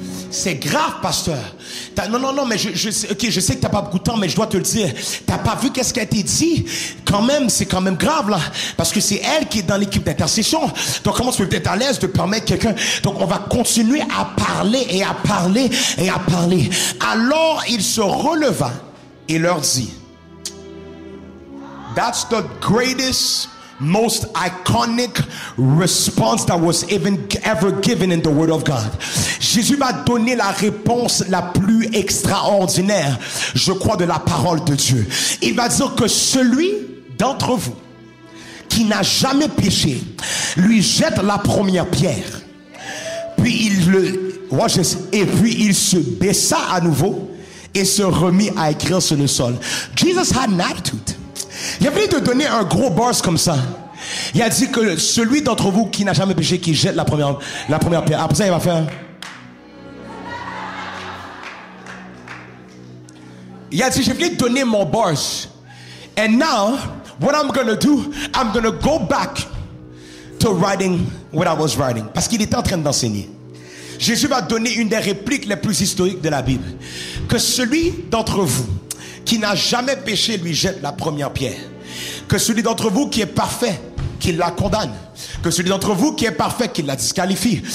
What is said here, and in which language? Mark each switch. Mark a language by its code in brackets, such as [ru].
[fr] C'est grave, pasteur. Non, mais je sais que t'as pas beaucoup de temps, mais je dois te le dire. T'as pas vu qu'est-ce qui a été dit? Quand même, c'est quand même grave, là. Parce que c'est elle qui est dans l'équipe d'intercession. Donc, comment tu peux être à l'aise de permettre quelqu'un? Donc, on va continuer à parler et à parler et à parler. Alors, il se releva et leur dit, [en] that's the greatest, most iconic response that was ever given in the Word of God. [fr] Jésus va donner la réponse la plus extraordinaire, je crois, de la parole de Dieu. Il va dire que celui d'entre vous qui n'a jamais péché, lui jette la première pierre. Puis il se baissa à nouveau et se remit à écrire sur le sol. [en] Jesus had an attitude. [fr] Il a voulu te donner un gros burst comme ça. Il a dit que celui d'entre vous qui n'a jamais péché, qui jette la première pierre. Après ça, il va faire. Il a dit, je voulais te donner mon burst. [en] And now, what I'm going to do, I'm going to go back to writing what I was writing. [fr] Parce qu'il était en train d'enseigner. Jésus va donner une des répliques les plus historiques de la Bible. Que celui d'entre vous qui n'a jamais péché lui jette la première pierre. Que celui d'entre vous qui est parfait, qu'il la condamne. Que celui d'entre vous qui est parfait, qu'il la disqualifie.